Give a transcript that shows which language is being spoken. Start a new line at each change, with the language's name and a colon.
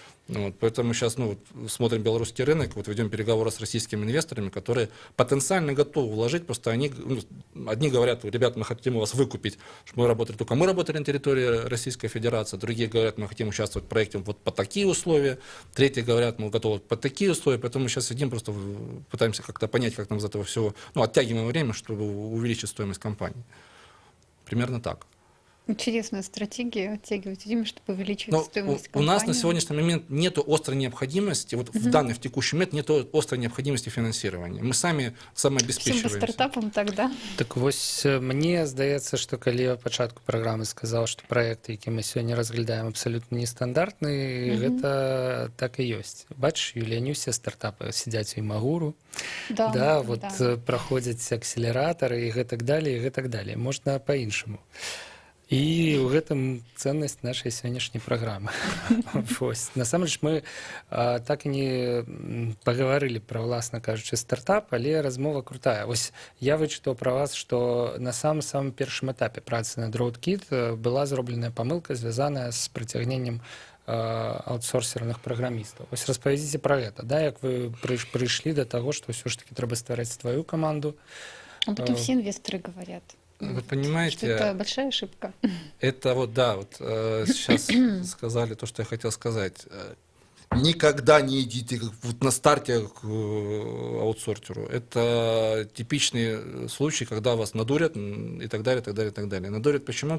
Russian: Вот, поэтому сейчас смотрим белорусский рынок, вот ведем переговоры с российскими инвесторами, которые потенциально готовы вложить, просто они, одни говорят, ребят, мы хотим у вас выкупить, чтобы мы работали, только мы работали на территории Российской Федерации, другие говорят, мы хотим участвовать в проекте вот по такие условия, третьи говорят, мы готовы под такие условия, поэтому мы сейчас сидим, просто пытаемся как-то понять, как нам из этого всего, оттягиваем время, чтобы увеличить стоимость компании. Примерно так. Интересная стратегия оттягивать время, чтобы увеличивать стоимость компании. У нас на сегодняшний момент нет острой необходимости, вот в такущий момент нет острой необходимости финансирования. Мы сами самообеспечиваемся. Всем стартапам тогда.
Belarusian: Так вось мне здаецца, што калі я пачатку праграмы сказаў, што праекты, які мы сёння разглядаем, абсалютна нестандартны, гэта так і ёсць. Бачыш, Юлія, не ўсе стартапы сядзяць у Імагуру, праходзяць акселератары і гэтак далее, і гэтак далее. Можна па-іншаму. І ў гэтым цэннасць нашай сённяшняй праграмы. Насамрэч мы так і не пагаварылі пра, власна кажучы, стартап, але размова крутая. Вось я вычытаў пра вас, што на самым першым этапе працы над RoadKit была зробленая памылка, звязаная з прыцягненнем аутсорсерных праграмістаў. Вось распавядзіце пра гэта, да, як вы прыйшлі да таго, што ўсё ж таки трэба ствараць сваю каманду.
Russian: Об этом все инвесторы говорят. Вы понимаете, что это большая ошибка. Это сейчас сказали то, что я хотел сказать. Никогда не идите на старте к аутсортеру. Это типичный случай, когда вас надурят и так далее, и так далее, и так далее. Надурят почему?